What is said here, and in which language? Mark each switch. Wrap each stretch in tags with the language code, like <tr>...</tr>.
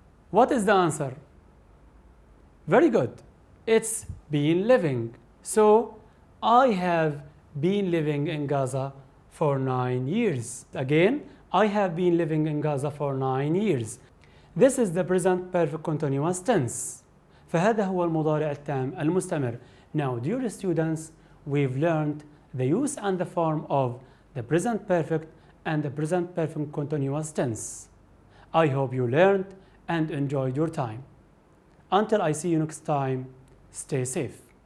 <en>What is the answer? Very good. It's been living. So, I have been living in Gaza for 9 years. Again, I have been living in Gaza for 9 years. This is the present perfect continuous tense.</en> <ar>فهذا هو المضارع التام المستمر.</ar> <en>Now, dear students, we've learned the use and the form of the present perfect and the present perfect continuous tense. I hope you learned and enjoyed your time. Until I see you next time, stay safe.</en>